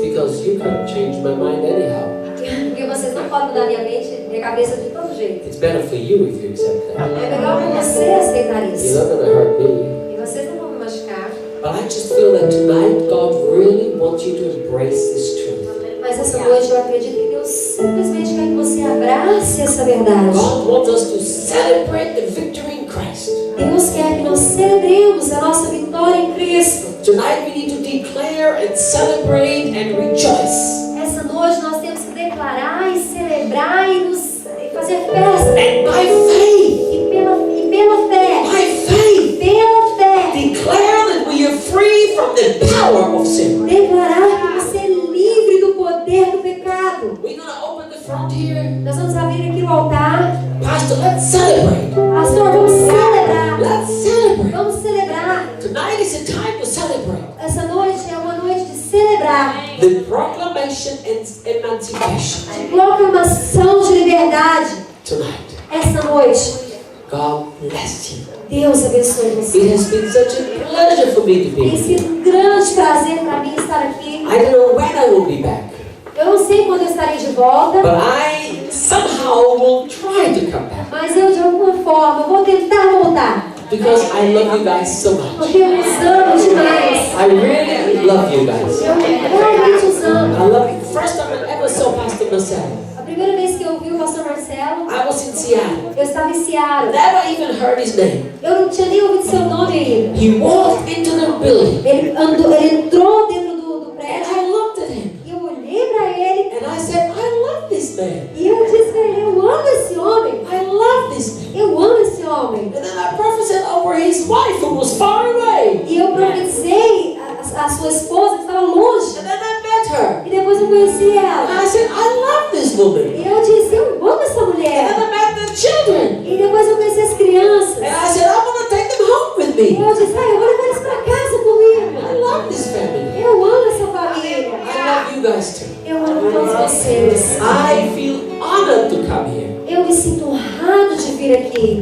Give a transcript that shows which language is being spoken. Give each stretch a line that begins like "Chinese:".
English: because you can't change my mind anyhow.
Portuguese: Porque vocês não podem mudar minha mente, minha cabeça de todo jeito.
English: It's better for you if you accept that.
Portuguese: É melhor para você aceitar
English: You're
Portuguese: isso.
English: not going to hurt me.
Portuguese: E vocês não vão me machucar.
English: But I just feel that tonight God really wants you to embrace this truth.
Portuguese: Mas essa noite eu acredito que Deus simplesmente quer que você abrace essa verdade.
English: God wants us to celebrate the victory in Christ.
Portuguese: Deus quer que nós celebremos a nossa vitória em Cristo.
English: Tonight we need to declare and celebrate and rejoice.
Portuguese: Essa noite nós temos que declarar e celebrar e fazer festa.
English: And by faith,
Portuguese: E pela fé,
English: by faith,
Portuguese: pela fé,
English: declare that we are free from the power of sin.
Portuguese: declarar que você é livre do poder do pecado.
English: We're going to open the front here.
Portuguese: Nós vamos abrir aqui o altar.
English: Pastor, let's celebrate.
Portuguese: Pastor, vamos celebrar.
English: Let's celebrate.
Portuguese: Vamos celebrar.
English: Tonight is a time to celebrate
Portuguese: Essa noite é uma noite de celebrar.
English: the proclamation and emancipation.
Portuguese: De proclamação de liberdade.
English: Tonight,
Portuguese: Essa noite,
English: God bless you.
Portuguese: Deus abençoe você.
English: It has been such a pleasure for me to be
Portuguese: Tem
English: here.
Portuguese: sido um grande prazer para mim estar aqui.
English: I don't know when I will be back,
Portuguese: Eu não sei quando eu estarei de volta,
English: but I somehow will try to come back
Portuguese: mas eu de alguma forma vou tentar voltar.
English: because I love you guys so much.
Portuguese: Porque eu os amo demais.
English: I really love you guys.
Portuguese: Eu realmente os amo.
English: I love you. First time I ever saw Pastor Marcelo,
Portuguese: A primeira vez que eu vi o pastor Marcelo,
English: I was in Seattle.
Portuguese: eu estava em Seattle.
English: Never even heard his name.
Portuguese: Eu não tinha nem ouvido seu nome ainda.
English: He walked into the building
Portuguese: Ele entrou dentro do
English: and
Portuguese: prédio
English: I looked at him
Portuguese: e eu olhei para ele
English: and I said, I love this man.
Portuguese: e eu disse para ele: eu amo esse homem.
English: I love this man.
Portuguese: Eu amo esse homem.
English: And then I prophesied over his wife who was far away.
Portuguese: E eu profetizei a sua esposa que estava longe.
English: And then I met her.
Portuguese: E depois eu conheci
English: And
Portuguese: ela.
English: I said, I love this woman.
Portuguese: E eu disse: eu amo essa
English: And then
Portuguese: mulher.
English: I met the children.
Portuguese: E depois eu conheci as crianças.
English: And I said, I want to take them home with
Portuguese: E
English: me.
Portuguese: eu disse: eu vou levar eles para casa comigo.
English: I love this family.
Portuguese: Eu amo essa família.
English: I love you guys too.
Portuguese: Eu amo todos vocês.
English: I feel honored to come here.
Portuguese: Eu me sinto honrado de vir aqui.